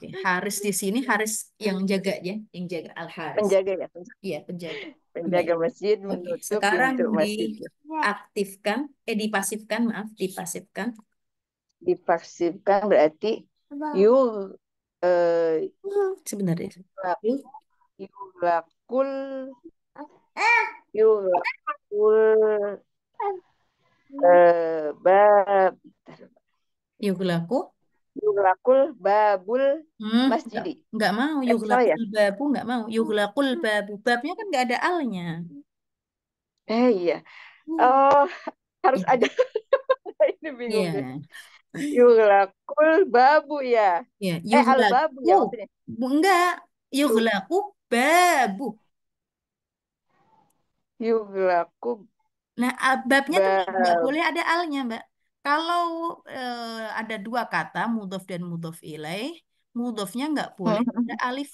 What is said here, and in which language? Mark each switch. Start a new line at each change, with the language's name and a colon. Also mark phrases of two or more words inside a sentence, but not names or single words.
Indonesian: Haris di sini Haris yang jaga ya, yang jaga al-Haris. Penjaga ya, Iya, penjaga. penjaga Baik. masjid Oke. menutup Sekarang pintu masjid. diaktifkan, dipasifkan, maaf, dipasifkan. Dipasifkan berarti yul eh, Sebentar ya. Yuk.
Arabic: يغلق يغلق باب Yughlaku. يغلق الباب
Indonesian: Hmm, nggak,
Arabic: masjidi.
Indonesian: nggak mau. Salah ya?
Arabic: يغلق الباب
Indonesian: nggak mau.
Arabic: يغلق الباب.
Indonesian: Babnya kan nggak ada alnya. Iya. Hmm. Oh, harus Ya, ada. Ini bingung deh. ya,
Arabic: يغلق الباب ya.
Indonesian: ya.
Arabic: الباب Yuhlaku,
Indonesian: ya maksudnya. enggak. Yu-
Arabic: يغلق الباب. Yuglaku
Indonesian: Nah, babnya tuh nggak bab. boleh ada alnya, Mbak. Kalau ada dua kata, mudhof dan
Arabic: mudhof ilaih,
Indonesian: mudhofnya nggak boleh ada alif